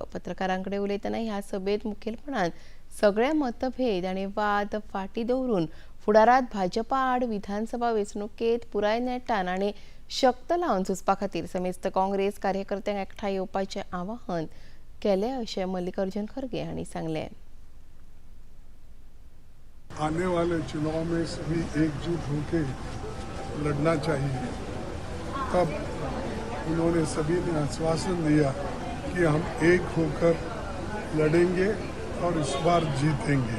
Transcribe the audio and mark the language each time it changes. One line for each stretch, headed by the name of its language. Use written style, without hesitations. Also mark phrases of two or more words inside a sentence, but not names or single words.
Konkani: पत्रकारांकडे उलयतना ह्या सभेत मुखेलपणान सगळे मतभेद आनी वाद फाटीं दवरून फुडारात भाजपा आड विधानसभा वेंचणुकेत पुराय नेटान आनी शक्त लावन झुजपा खातीर समेस्त काँग्रेस कार्यकर्त्यांक एकठांय येवपाचें आवाहन केलें अशें मल्लिकार्जुन खरगे हांणी सांगलें.
Hindi: आने वाले चुनाव में सभी एकजुट होकर लड़ना चाहिए. तब उन्होंने सभी ने आश्वासन दिया कि हम एक होकर लड़ेंगे और इस बार जीतेंगे.